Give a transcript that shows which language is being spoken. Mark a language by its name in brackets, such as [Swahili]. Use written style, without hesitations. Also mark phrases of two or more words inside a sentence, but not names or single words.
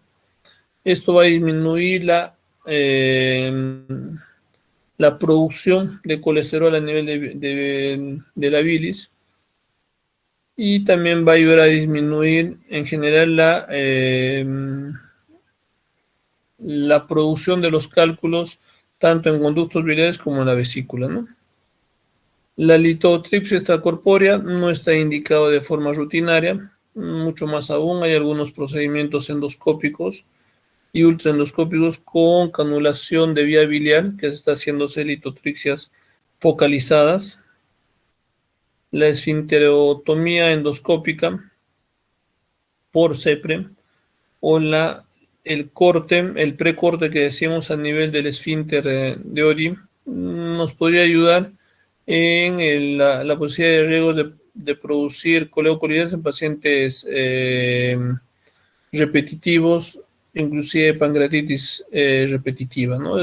[Spanish] Esto va a disminuir la producción de colesterol a nivel de la bilis y también va a ayudar a disminuir en general la producción de los cálculos tanto en conductos biliares como en la vesícula, ¿no? La litotripsia extracorpórea no está indicado de forma rutinaria, mucho más aún hay algunos procedimientos endoscópicos y ultraendoscópicos con canulación de vía biliar que se está haciendo litotripsias focalizadas, la esfinterotomía endoscópica por CEPRE o el precorte que decíamos a nivel del esfínter de Ori nos podría ayudar en la posibilidad de riesgo de producir coleocolitiasis en pacientes repetitivos, inclusive pancreatitis repetitiva, ¿no?